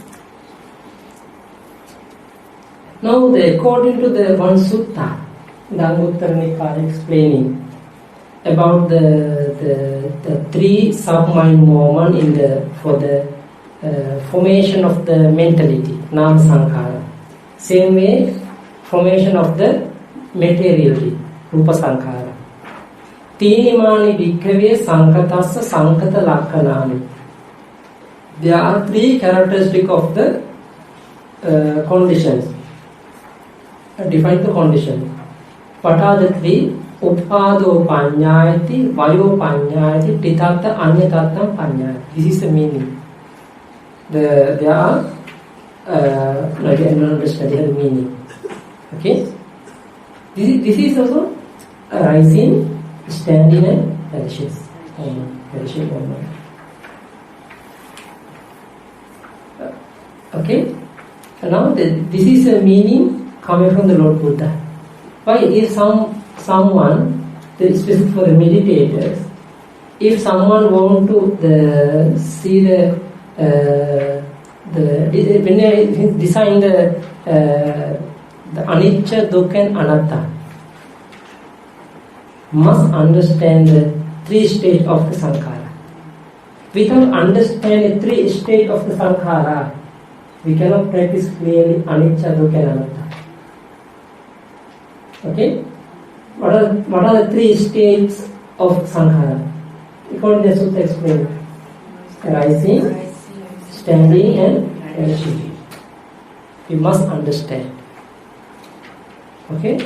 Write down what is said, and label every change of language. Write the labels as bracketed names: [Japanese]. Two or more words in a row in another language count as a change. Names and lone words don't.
[English] Now, according to the one sutta, Dhammuttara Nikaya explaining about the 3 sub-mind movement for the formation of the mentality, [Pali] nama sankhara. [English] Same way, formation of the materiality, [Pali] rupa sankhara. Tinimani bhikkhave sankatassa sankata lakkanani. [English] There are 3 characteristics of the conditions. Define the condition. What are the 3? [Pali] Uppado panyayati, vayo panyayati, titatta anyatatta panyayati. [English] This is the meaning. There are, I don't understand the meaning. Okay? This is also rising, standing and perishing moment. Okay? Now this is a meaning coming from the Lord Buddha. Why? If someone, especially for the meditators, if someone want to see when they design the anicca, dukkha and anatta, must understand the 3 stages of the sankhara. Without understanding 3 stages of the sankhara, we cannot practice clearly anicca, dukkha and anatta. Okay? What are the 3 stages of sankhara? According to the sutta explained: rising, standing and perishing. We must understand. Okay?